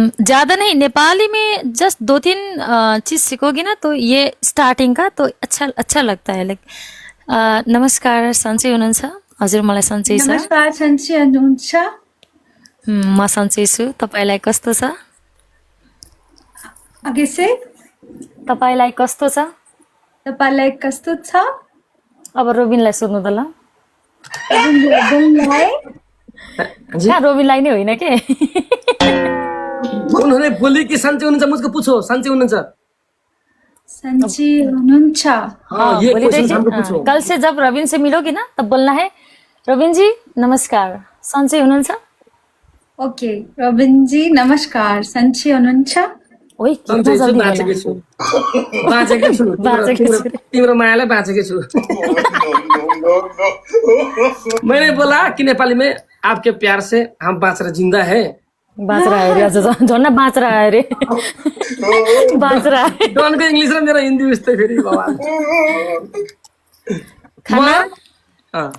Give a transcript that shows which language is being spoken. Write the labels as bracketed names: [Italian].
[Hindi] ज्यादा नहीं, नेपाली में जस्ट 2-3 चीज सीखोगी ना तो ये स्टार्टिंग का तो अच्छा लगता है। [Nepali] लाइक नमस्कार सन्चै हुनुहुन्छ? हजुर मलाई सन्चै छ। नमस्कार सन्चै हुनुहुन्छ? म सन्चै छु, तपाईलाई कस्तो छ? [Hindi] आगे से [Nepali] तपाईलाई कस्तो छ? तपाईलाई कस्तो छ? अब रोबिनलाई सोध्नु त ल। रोबिनलाई? कहाँ रोबिनलाई नै होइन के? [Hindi] उन्होंने बोली कि [Nepali] सन्चै हुनुहुन्छ, [Hindi] मुझको पूछो सन्चै हुनुहुन्छ? [Nepali] सन्चै हुनुहुन्छ? [Hindi] हाँ, ये क्वेश्चन हमको पूछो। कल से जब रविन से मिलोगी ना तब बोलना है रविन जी [Nepali] नमस्कार सन्चै हुनुहुन्छ? ओके रविन जी नमस्कार सन्चै हुनुहुन्छ? ओइ सन्चै छु, बाँचेकै छु। तिम्रो मायालाई बाँचेकै छु। [Hindi] मैंने बोला कि नेपाली में आपके प्यार से हम बाँच रहे जिंदा है। बाँच रहा है रे, झन् बाँच रहा है रे। बाँच रहा है। [Nepali] डनको इंग्लिश र मेरो हिन्दी उस्तै फेरि बाबा।